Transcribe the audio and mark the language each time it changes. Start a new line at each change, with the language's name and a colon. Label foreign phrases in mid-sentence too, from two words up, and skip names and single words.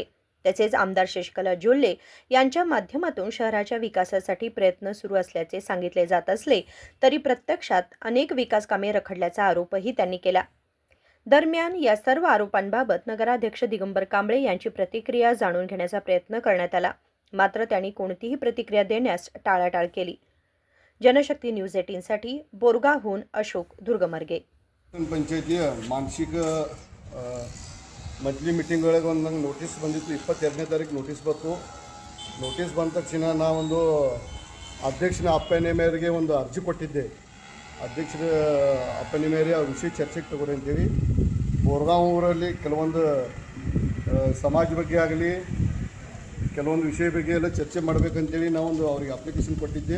Marathi: तसेच आमदार शशिकला जोल्ले यांच्या माध्यमातून शहराच्या विकासासाठी प्रयत्न सुरू असल्याचे सांगितले जात असले तरी प्रत्यक्षात अनेक विकास कामे रखडल्याचा आरोपही त्यांनी केला. दरम्यान या सर्व आरोपांबाबत नगराध्यक्ष दिगंबर कांबळे यांची प्रतिक्रिया जाणून घेण्याचा प्रयत्न करण्यात आला. मात्र त्यांनी कोणतीही प्रतिक्रिया देण्यास टाळाटाळ केली. जनशक्ती न्यूज 18 साठी बोरगावहून अशोक दुर्गमर्गे.
Kannada: ಪಂಚಾಯತಿಯ ಮಾನಸಿಕ
English: monthly meeting
Kannada: ಒಳಗೆ ಒಂದು ನಂಗೆ ನೋಟಿಸ್ ಬಂದಿತ್ತು. 22ನೇ ತಾರೀಕು ನೋಟಿಸ್ ಬಂತು. ನೋಟಿಸ್ ಬಂದ ತಕ್ಷಣ ನಾವೊಂದು ಅಧ್ಯಕ್ಷನ ಅಪ್ಪಣೆ ಮೇರೆಗೆ ಒಂದು ಅರ್ಜಿ ಕೊಟ್ಟಿದ್ದೆ. ಅಧ್ಯಕ್ಷರ ಅಪ್ಪಣೆ ಮೇರೆ ಆ ವಿಷಯ ಚರ್ಚೆಗೆ ತಗೋರಿ ಅಂತೇಳಿ ಬೋರ್ಗಾಂವ್ ಊರಲ್ಲಿ ಕೆಲವೊಂದು ಸಮಾಜ ಬಗ್ಗೆ ಆಗಲಿ ಕೆಲವೊಂದು ವಿಷಯ ಬಗ್ಗೆ ಎಲ್ಲ ಚರ್ಚೆ ಮಾಡಬೇಕಂತೇಳಿ ನಾವೊಂದು ಅವ್ರಿಗೆ ಅಪ್ಲಿಕೇಶನ್ ಕೊಟ್ಟಿದ್ದೆ.